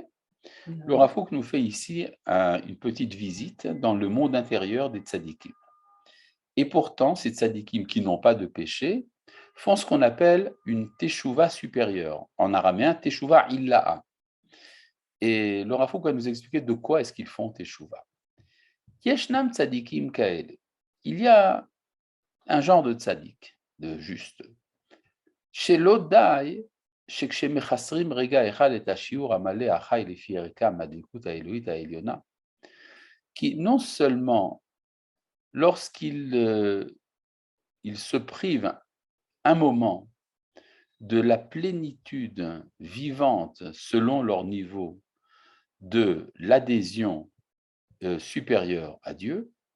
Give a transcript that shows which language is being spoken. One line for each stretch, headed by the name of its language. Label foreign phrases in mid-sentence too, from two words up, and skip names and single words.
French: Le Rav Kook nous fait ici une petite visite dans le monde intérieur des tzadikim. Et pourtant, ces tzadikim qui n'ont pas de péché font ce qu'on appelle une teshuva supérieure. En araméen,
Hebrew: teshuva illa'a.
French: Et le Rav Kook va nous expliquer de quoi est-ce qu'ils font teshuva.
Hebrew: Yeshnam tzadikim kaele.
French: Il y a un genre de tzadik, de juste. Chez l'odai, qui non seulement lorsqu'il se prive un moment de la plénitude vivante selon leur niveau de l'adhésion supérieure à Dieu,